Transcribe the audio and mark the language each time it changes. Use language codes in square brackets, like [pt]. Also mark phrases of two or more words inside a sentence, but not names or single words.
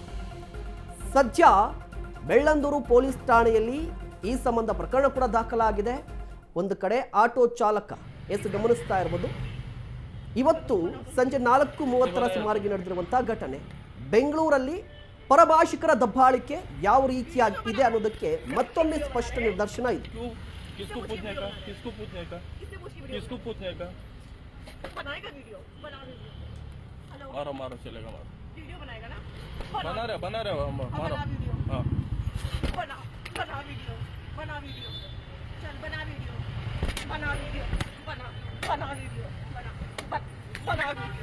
[kn] ಸದ್ಯ ಬೆಳ್ಳಂದೂರು ಪೊಲೀಸ್ ಠಾಣೆಯಲ್ಲಿ ಈ ಸಂಬಂಧ ಪ್ರಕರಣ ಕೂಡ ದಾಖಲಾಗಿದೆ. ಒಂದು ಕಡೆ ಆಟೋ ಚಾಲಕ ಗಮನಿಸ್ತಾ ಇರ್ಬೋದು. ಇವತ್ತು ಸಂಜೆ 4:30 ಸುಮಾರಿಗೆ ನಡೆದಿರುವಂಥ ಘಟನೆ ಬೆಂಗಳೂರಲ್ಲಿ ಪರಭಾಷಿಕರ ದಬ್ಬಾಳಿಕೆ ಯಾವ ರೀತಿಯಾಗಿದೆ ಅನ್ನೋದಕ್ಕೆ ಮತ್ತೊಮ್ಮೆ ಸ್ಪಷ್ಟ ನಿದರ್ಶನ ಇದೆ. [hi] बनाएगा वीडियो, बना वीडियो। हेलो मारो चलेगा, मारो वीडियो बनाएगा ना, बना रहे मारो वीडियो। हाँ बना वीडियो, चल बना वीडियो, बना वीडियो, बना वीडियो, बना वीडियो।